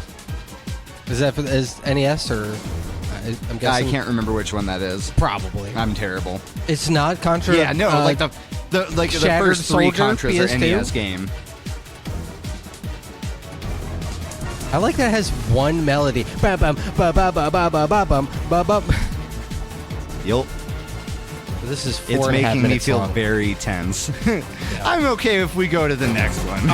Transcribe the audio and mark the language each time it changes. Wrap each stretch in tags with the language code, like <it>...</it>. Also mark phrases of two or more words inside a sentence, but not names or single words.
<en>Is that for is NES or? I'm guessing. I can't remember which one that is. Probably. I'm terrible. It's not Contra. Yeah, no, like the first three Soldier, Contras are PS2? NES game. I like that it has one melody. Ba bum ba ba ba ba ba ba bum ba bum. Yup. This is It's 4.5 making me minutes feel long. very tense. I'm okay if we go to the next one.</en>